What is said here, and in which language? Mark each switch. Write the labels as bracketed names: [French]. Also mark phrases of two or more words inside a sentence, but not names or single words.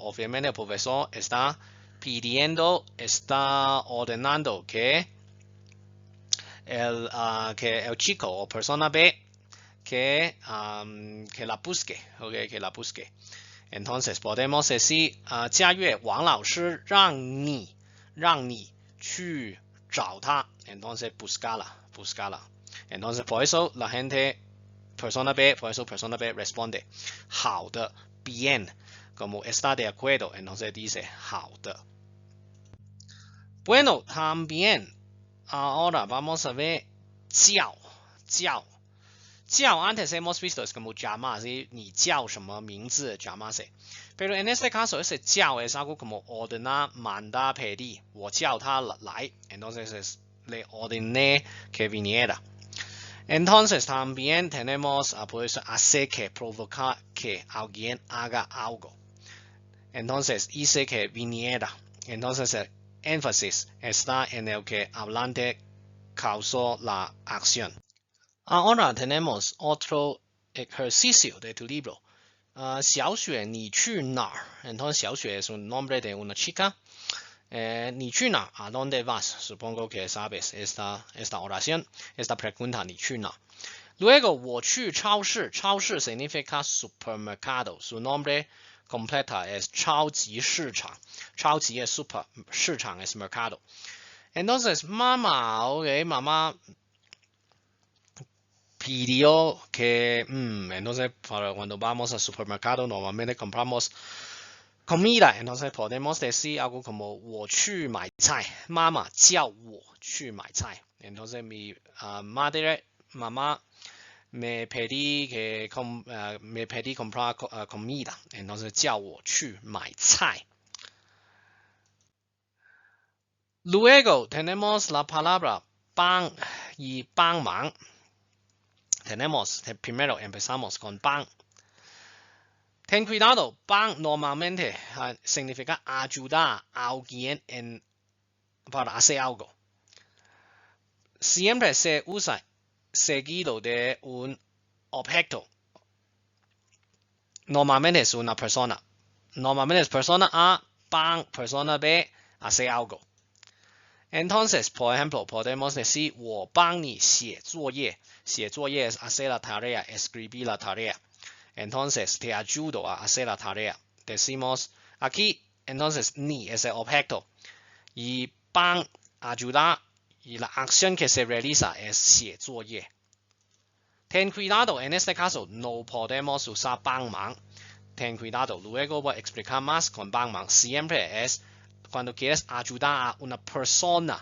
[Spanish] Obviamente el profesor está pidiendo, está ordenando que el chico o persona B que la busque, okay, que la busque. Entonces podemos decir [Chinese] 嘉悦王老师让你去找他 [Spanish] entonces buscarla entonces por eso la gente persona B responde 好的 bien como está de acuerdo entonces dice 好的 bueno también ahora vamos a ver 叫 antes hemos visto es como llamar, ¿sí? [Chinese] 你叫什么名字 llamarse. [Spanish] Pero en este caso ese 叫 es algo como ordenar, mandar, pedir. [Chinese] 我叫他来 [Spanish] entonces le ordené que viniera. Entonces también tenemos pues, hacer que provocar que alguien haga algo. Entonces hice que viniera. Entonces el énfasis está en el que hablante causó la acción. Ahora tenemos otro ejercicio de tu libro. [Chinese] 小雪你去哪儿 [Spanish] entonces 小雪 es un nombre de una chica. [Chinese] 你去哪儿 [Spanish] ¿a dónde vas? Supongo que sabes esta oración, esta pregunta [Chinese] 你去哪儿 [Spanish] Luego [Chinese] 我去超市 [Spanish] 超市 significa supermercado. Su nombre completa es 超级市场 超级 es super, 市场 es mercado. Entonces mamá, ok, mamá pidió que entonces para cuando vamos al supermercado normalmente compramos comida entonces podemos decir algo como [Chinese] 我去买菜妈妈叫我去买菜 [Spanish] entonces mi madre mamá me pedí comprar comida entonces [Chinese] 叫我去买菜 [Spanish] luego tenemos la palabra 帮 y 帮忙 primero empezamos con 帮 Ten cuidado,帮 normalmente significa ayudar a alguien para hacer algo. Siempre se usa seguido de un objeto. Normalmente es una persona. Normalmente es persona A,帮 persona B hacer algo. Entonces, por ejemplo, podemos decir [Chinese] 我帮你写作业。写作业 [Spanish] es hacer la tarea, escribir la tarea. Entonces, te ayudo a hacer la tarea. Decimos aquí, entonces, ni es el objeto. Y帮 ayudar y la acción que se realiza es [Chinese] 写作业。 [Spanish] Ten cuidado, en este caso no podemos usar 帮忙。Ten cuidado, luego voy a explicar más con 帮忙。Siempre es cuando quieres ayudar a una persona.